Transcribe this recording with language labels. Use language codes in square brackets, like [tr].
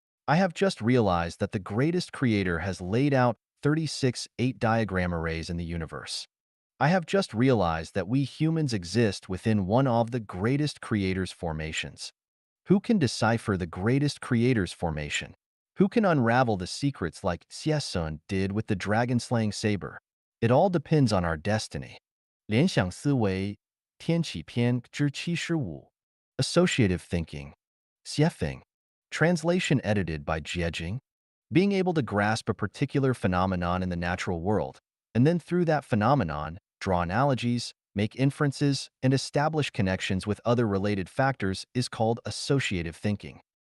[en] I have just realized that the greatest creator has laid out 36 8-diagram arrays in the universe. I have just realized that we humans exist within one of the greatest creator's formations. Who can decipher the greatest creator's formation? Who can unravel the secrets like Xie Sun did with the dragon-slaying saber? It all depends on our destiny. [zh] 联想思维天启篇之75 [en] Associative thinking. Xiefeng. Translation edited by Jiejing. Being able to grasp a particular phenomenon in the natural world, and then through that phenomenon, draw analogies, make inferences, and establish connections with other related factors is called associative thinking.